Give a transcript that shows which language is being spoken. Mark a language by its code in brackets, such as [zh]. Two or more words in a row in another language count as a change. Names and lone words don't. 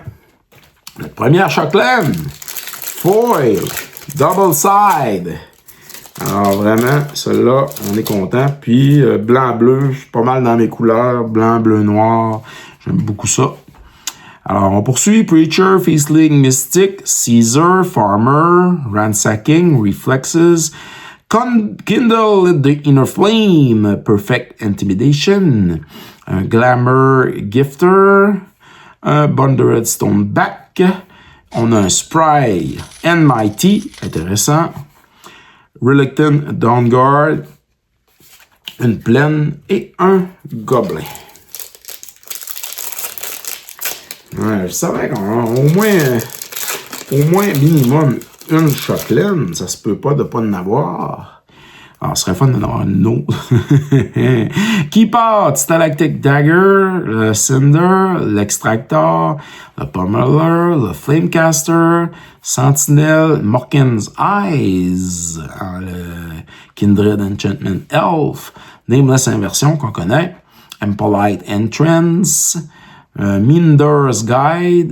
[fr] Notre première Shockland. [en] Foil. Double side. [fr] Alors vraiment, celle-là, on est content. Puis blanc-bleu, je suis pas mal dans mes couleurs. Blanc, bleu, noir. J'aime beaucoup ça. Alors, on poursuit. Preacher, Feastling, Mystic, Caesar, Farmer, Ransacking, Reflexes, Kindle the Inner Flame, Perfect Intimidation, un Glamour Gifter, un Bonded Stoneback, on a un Spry Mighty, intéressant, Reluctant Dawnguard, une plaine et un gobelin. Ouais, je savais qu'au moins minimum une chocolaine, ça se peut pas de pas en avoir. Alors, ce serait fun d'en avoir une autre. Keypad, Stalactic Dagger, le Cinder, l'Extractor, le Pummeler, le Flamecaster, Sentinel, Morkin's Eyes, le Kindred Enchantment Elf, Nameless Inversion qu'on connaît, Impolite Entrance, Minder's Guide.